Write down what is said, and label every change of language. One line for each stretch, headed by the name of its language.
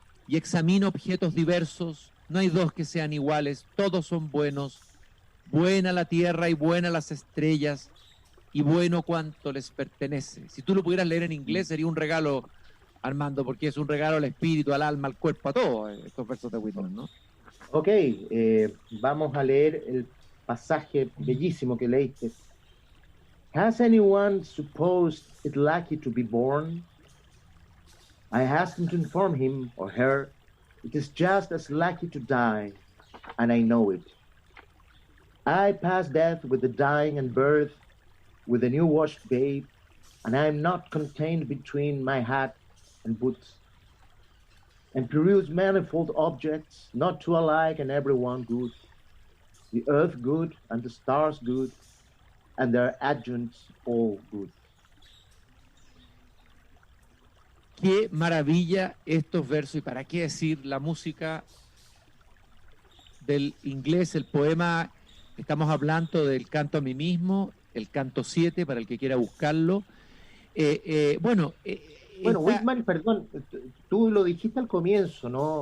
Spanish: y examino objetos diversos, no hay dos que sean iguales, todos son buenos, buena la tierra y buena las estrellas, y bueno cuanto les pertenece. Si tú lo pudieras leer en inglés sería un regalo, Armando, porque es un regalo al espíritu, al alma, al cuerpo, a todo, estos versos de Whitman, ¿no? Ok, vamos a leer el pasaje bellísimo que leíste.
English: Has anyone supposed it lucky to be born? I hasten to inform him or her it is just as lucky to die, and I know it. I pass death with the dying and birth, with the new washed babe, and I am not contained between my hat and boots, and peruse manifold objects, not two alike and every one good, the earth good and the stars good, and their adjuncts all good.
Spanish: Qué maravilla estos versos, y para qué decir la música del inglés, el poema, estamos hablando del canto a mí mismo, el canto 7 para el que quiera buscarlo. Bueno, Whitman, perdón, tú lo dijiste al comienzo, ¿no?